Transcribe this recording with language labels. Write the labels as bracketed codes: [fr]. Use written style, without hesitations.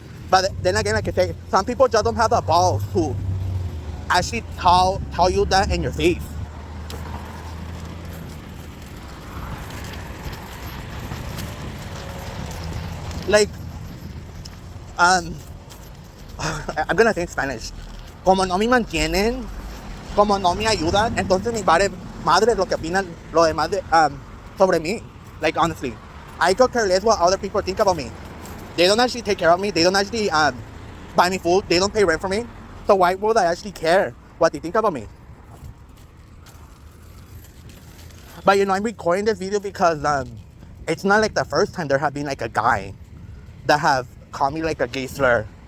[en] But then again, like I say, some people just don't have the balls to actually tell you that in your face. Like, um, I'm gonna say in Spanish. [es] Como no me mantienen, como no me ayudan, entonces mi madre es lo que opinan lo demás sobre mí. [en] Like, honestly, I could care less what other people think about me. They don't actually take care of me. They don't actually buy me food. They don't pay rent for me. So why would I actually care what they think about me? But I'm recording this video because it's not like the first time there have been like a guy that have called me like a gay slur.